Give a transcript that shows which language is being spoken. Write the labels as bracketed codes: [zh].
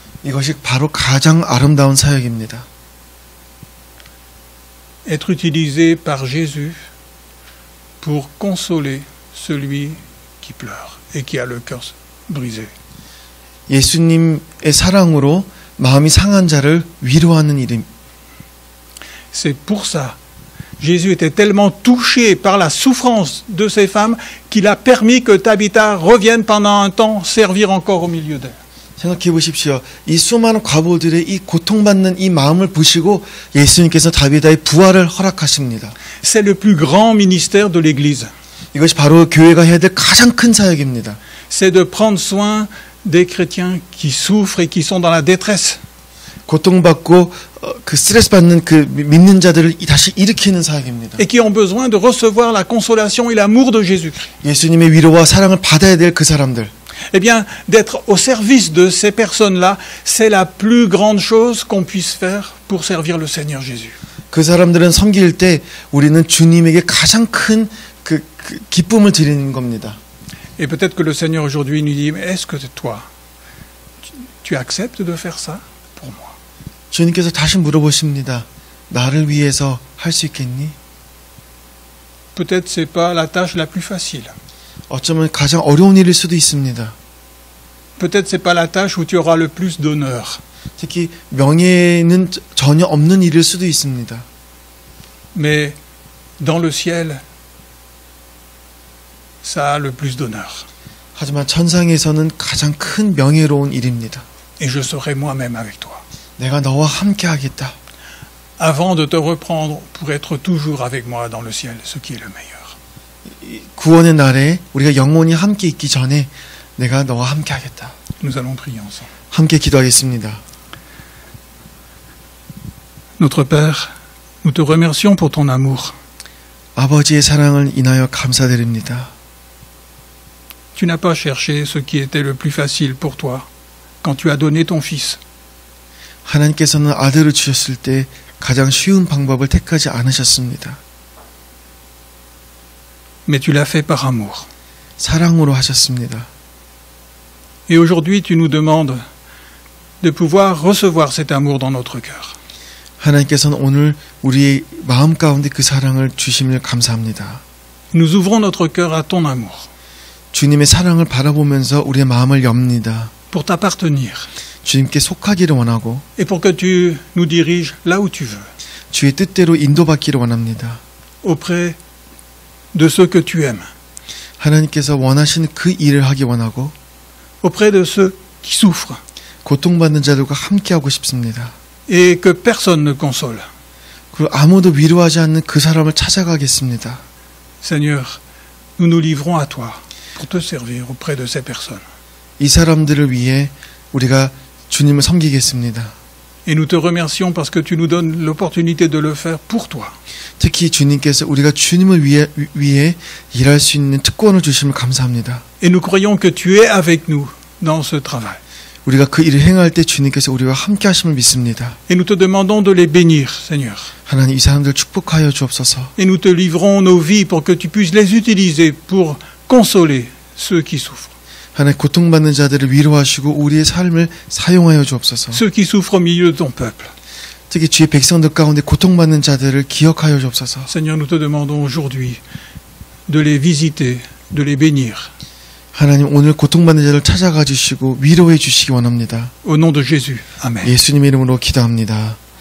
[ko] 이것이 바로 가장 아름다운 사역입니다. [fr] Être utilisé par Jésus pour consoler celui qui pleure et qui a le cœur brisé. [ko] 예수님의 사랑으로 마음이 상한 자를 위로하는 일임. [fr] C'est pour ça. Jésus était tellement touché par la souffrance de ces femmes qu'il a permis que Tabitha revienne pendant un temps servir encore au milieu d'elles. [ko] 생각해 보십시오. 이 수많은 과부들의 이 고통받는 이 마음을 보시고 예수님께서 다비다의 부활을 허락하십니다. [fr] C'est le plus grand ministère de l'Église. [ko] 이것이 바로 교회가 해야 될 가장 큰 사역입니다. [fr] C'est de prendre soin des chrétiens qui souffrent et qui sont dans la détresse. [ko] 고통받고 그 스트레스 받는 그 믿는 자들을 다시 일으키는 사역입니다. [fr] Et qui ont besoin de recevoir la consolation et l'amour de Jésus-Christ. [ko] 예수님의 위로와 사랑을 받아야 될 그 사람들. [fr] Eh bien, d'être au service de ces personnes-là, c'est la plus grande chose qu'on puisse faire pour servir le Seigneur Jésus. [ko] 그 사람들은 섬길 때 우리는 주님에게 가장 큰 그 기쁨을 드리는 겁니다. [fr] Et peut-être que le Seigneur aujourd'hui nous dit, mais est-ce que toi, tu acceptes de faire ça pour moi? [ko] 주님께서 다시 물어보십니다. 나를 위해서 할 수 있겠니? [fr] Peut-être c'est pas la tâche la plus facile. [ko] 어쩌면 가장 어려운 일일 수도 있습니다. [fr] Peut-être c'est pas la tâche où tu auras le plus d'honneur. [ko] 특히 명예는 전혀 없는 일일 수도 있습니다. [fr] Mais dans le ciel, ça a le plus d'honneur. [ko] 하지만 천상에서는 가장 큰 명예로운 일입니다. [fr] Et je serai moi-même avec toi. [ko] 내가 너와 함께 하겠다. [fr] Avant de te reprendre pour être toujours avec moi dans le ciel, ce qui est le meilleur. [ko] 구원의 날에 우리가 영원히 함께 있기 전에 내가 너와 함께 하겠다. [fr] Nous allons prier ensemble. [ko] 함께 기도하겠습니다. [fr] Notre Père, nous te remercions pour ton amour. [ko] 아버지의 사랑을 인하여 감사드립니다. [fr] Tu n'as pas cherché ce qui était le plus facile pour toi quand tu as donné ton Fils. [ko] 하나님께서는 아들을 주셨을 때 가장 쉬운 방법을 택하지 않으셨습니다. [fr] Mais tu l'as fait par amour. [ko] 사랑으로 하셨습니다. [fr] Et aujourd'hui, tu nous demandes de pouvoir recevoir cet amour dans notre cœur. [ko] 하나님께서는 오늘 우리의 마음 가운데 그 사랑을 주심을 감사합니다. [fr] Nous ouvrons notre cœur à ton amour [ko] 주님의 사랑을 바라보면서 우리의 마음을 엽니다. [fr] pour t'appartenir [ko] 주님께 속하기를 원하고 [fr] et pour que tu nous diriges là où tu veux, [ko] 주의 뜻대로 인도받기를 원합니다. [fr] auprès de ceux que tu aimes, [ko] 하나님께서 원하시는 그 일을 하기 원하고 [fr] auprès de ceux qui souffrent [ko] 고통받는 자들과 함께하고 싶습니다. [fr] et que personne ne console. [ko] 그리고 아무도 위로하지 않는 그 사람을 찾아가겠습니다. [fr] Seigneur, nous nous livrons à toi pour te servir auprès de ces personnes. [ko] 이 사람들을 위해 우리가 주님을 섬기겠습니다. [fr] Et nous te remercions parce que tu nous donnes l'opportunité de le faire pour toi. [ko] 특히 주님께서 우리가 주님을 위해 일할 수 있는 특권을 주심을 감사합니다. [fr] Et nous croyons que tu es avec nous dans ce travail. [ko] 우리가 그 일을 행할 때 주님께서 우리와 함께 하심을 믿습니다. [fr] Et nous te demandons de les bénir, Seigneur. [ko] 하나님 이 사람들 축복하여 주옵소서. [fr] Et nous te livrons nos vies pour que tu puisses les utiliser pour consoler ceux qui souffrent. [ko] 하나님 고통받는 자들을 위로하시고 우리의 삶을 사용하여 주옵소서. [fr] Ceux qui souffrent au milieu de ton peuple. [ko] 특히 주의 백성들 가운데 고통받는 자들을 기억하여 주옵소서. [fr] Seigneur, nous te demandons aujourd'hui de les visiter, de les bénir. [ko] 하나님 오늘 고통받는 자를 찾아가 주시고 위로해 주시기 원합니다. [fr] Au nom de Jésus. Amen. [ko] 예수님의 이름으로 기도합니다.